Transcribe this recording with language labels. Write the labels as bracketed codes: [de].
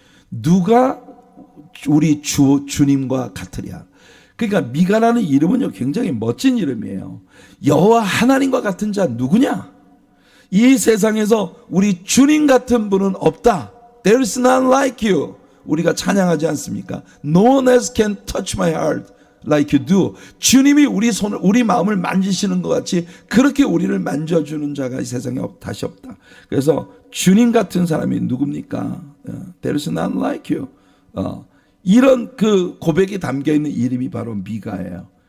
[ko] 누가 우리 주님과 같으랴. 그러니까 미가라는 이름은요, 굉장히 멋진 이름이에요. 여호와 하나님과 같은 자 누구냐? 이 세상에서 우리 주님 같은 분은 없다. [en] There is none like you. [ko] 우리가 찬양하지 않습니까? [en] No one else can touch my heart like you do. [ko] 주님이 우리 마음을 만지시는 것 같이 그렇게 우리를 만져주는 자가 이 세상에 다시 없다. 그래서 주님 같은 사람이 누굽니까? [en] There is none like you. [ko] 이런 그 고백이 담겨 있는 이름이 바로 미가예요.